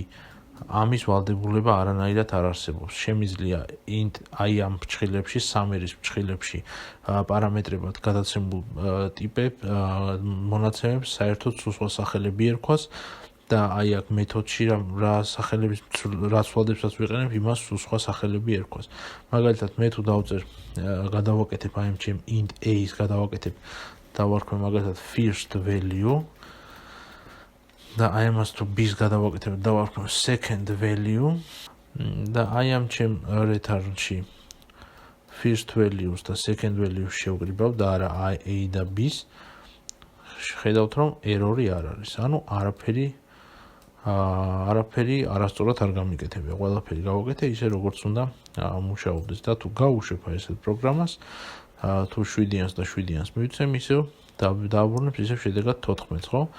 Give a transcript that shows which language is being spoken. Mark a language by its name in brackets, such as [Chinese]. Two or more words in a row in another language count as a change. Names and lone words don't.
[Georgian] ამის ვალდებულება არანაირად არ არსებობს. შემიძლია int აი ამ ფრჩხილებში, summary-ის ფრჩხილებში პარამეტრებად გადაცემულ მონაცემებს საერთოდ სხვა სახელები ერქვას და აი აქ მეთოდში რა სახელების რა ცვლადებსაც ვიყენებ, იმას სხვა სახელები ერქვას. მაგალითად, მე თუ დავწერ გადავაკეთებ აი ამ ჩემ int a-ს გადავაკეთებ, დავარქვე მაგალითად [English] first value [Georgian] და აი ამას თუ b-ს გადავაკეთებ, დავარქვე [English] second value [Georgian] და აი ამ ჩემ return-ში [English] first values [Georgian] და [English] second values [Georgian] შევგრიბავ და არა a და b-ს, ხედავთ რომ error-ი არ არის. ანუ არაფერი არასწორად არ გამიკეთებია. ყველაფერი გავაკეთე ისე როგორც უნდა მუშაობდეს და თუ გავუშვებ აი ესეთ პროგრამას, თუ 7-იანს და 7-იანს მივიცემ ისევ დააბრუნებს ისევ შედეგად 14, ხო?